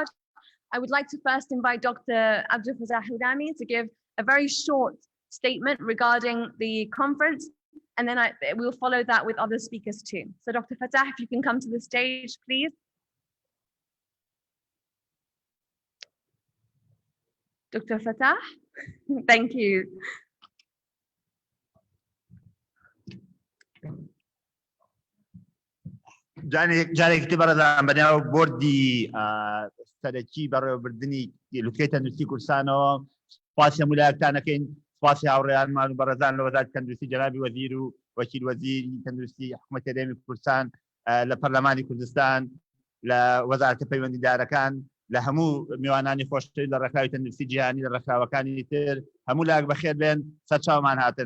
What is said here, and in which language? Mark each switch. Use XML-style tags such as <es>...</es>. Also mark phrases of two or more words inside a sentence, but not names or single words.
<en>I would like to first invite Dr. Abdul Fattah Houdami to give a very short statement regarding the conference, and then we'll follow that with other speakers too. So Dr. Fattah, if you can come to the stage, please. Dr. Fattah, thank you.</en> <ckb>جارێک کتێبە ڕێزان بەناو بۆردی سەرەکی بەڕێوەبردننی لوتکەی تەندروستی کوردستانەوە سپاسی هەموو لایەکتانەکەین، سپاسی هاوڕێیانمان و بەڕێزان لە وەزارەتی تەندروستی جەنابی وەزیر و وەکیل وەزیری تەندروستی حکوومەتی هەرێمی کوردستان، لە پەرلەمانی کوردستان، لە وەزارەتە پەیوەندیدارەکان، لە هەموو میوانانی خۆشەویست لە ڕێکخراوی تەندروستی جیهانی لە ڕێکخراوەکانی تر، هەموو لایەک بەخێر بێن، سەرچاومان هاتن.</ckb>